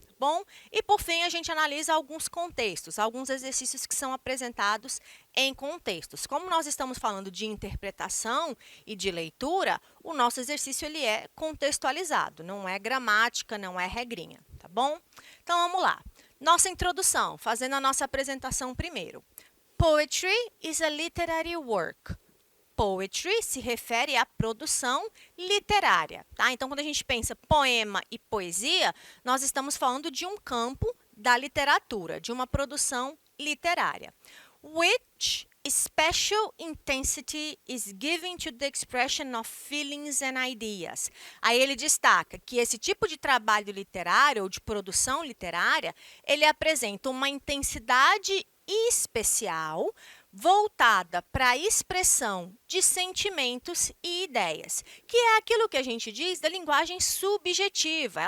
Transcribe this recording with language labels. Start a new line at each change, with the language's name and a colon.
Portuguese: Bom, e por fim, a gente analisa alguns contextos, alguns exercícios que são apresentados em contextos. Como nós estamos falando de interpretação e de leitura, o nosso exercício ele é contextualizado, não é gramática, não é regrinha, tá bom? Então, vamos lá. Nossa introdução, fazendo a nossa apresentação primeiro.
English: Poetry is a literary work.
Portuguese: Poetry se refere à produção literária, tá? Então, quando a gente pensa poema e poesia, nós estamos falando de um campo da literatura, de uma produção literária.
English: Which special intensity is given to the expression of feelings and ideas.
Portuguese: Aí ele destaca que esse tipo de trabalho literário ou de produção literária, ele apresenta uma intensidade especial voltada para a expressão de sentimentos e ideias, que é aquilo que a gente diz da linguagem subjetiva.